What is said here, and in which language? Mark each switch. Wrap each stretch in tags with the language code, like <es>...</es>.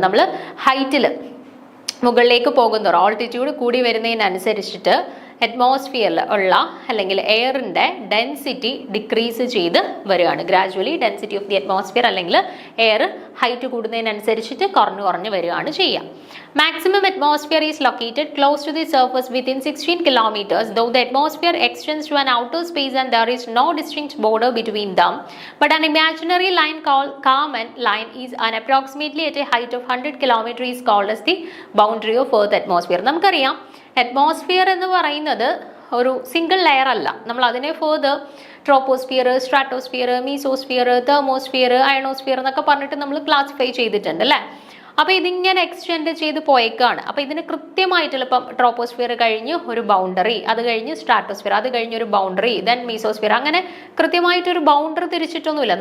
<ml>നമ്മൾ ഹൈറ്റിൽ മുകളിലേക്ക് പോകുന്നതോറും ഓൾട്ടിറ്റ്യൂഡ് കൂടി വരുന്നതിനനുസരിച്ചിട്ട് അറ്റ്മോസ്ഫിയറിൽ ഉള്ള അല്ലെങ്കിൽ എയറിൻ്റെ ഡെൻസിറ്റി ഡിക്രീസ് ചെയ്ത് വരികയാണ്. Gradually density of the atmosphere അല്ലെങ്കിൽ എയർ ഹൈറ്റ് കൂടുന്നതിനനുസരിച്ചിട്ട് കുറഞ്ഞു വരികയാണ് ചെയ്യുക.</ml> <en>Maximum atmosphere is located close to the surface within 16 kilometers, though the atmosphere extends to an outer space and there is no distinct border between them. But an imaginary line called Kármán line is approximately at a height of 100 kilometers is called as the boundary of Earth atmosphere.</en> <ml>നമുക്കറിയാം atmosphere എന്ന് പറയുന്നത് ഒരു single layer അല്ല. നമ്മൾ അതിനെ further troposphere, stratosphere, mesosphere, thermosphere, ionosphere എന്നൊക്കെ പറഞ്ഞിട്ട് നമ്മൾ ക്ലാസിഫൈ ചെയ്തിട്ടുണ്ട് അല്ലേ? അപ്പോൾ ഇതിങ്ങനെ എക്സ്റ്റെൻഡ് ചെയ്ത് പോയേക്കാണ്. അപ്പോൾ ഇതിന് കൃത്യമായിട്ടുള്ള ഇപ്പം ട്രോപ്പോസ്ഫിയർ കഴിഞ്ഞ് ഒരു ബൗണ്ടറി, അത് കഴിഞ്ഞ് സ്ട്രാറ്റോസ്ഫിയർ, അത് കഴിഞ്ഞൊരു ബൗണ്ടറി, ദെൻ മീസോസ്ഫിയർ, അങ്ങനെ കൃത്യമായിട്ടൊരു ബൗണ്ടറി തിരിച്ചിട്ടൊന്നുമില്ല.</ml>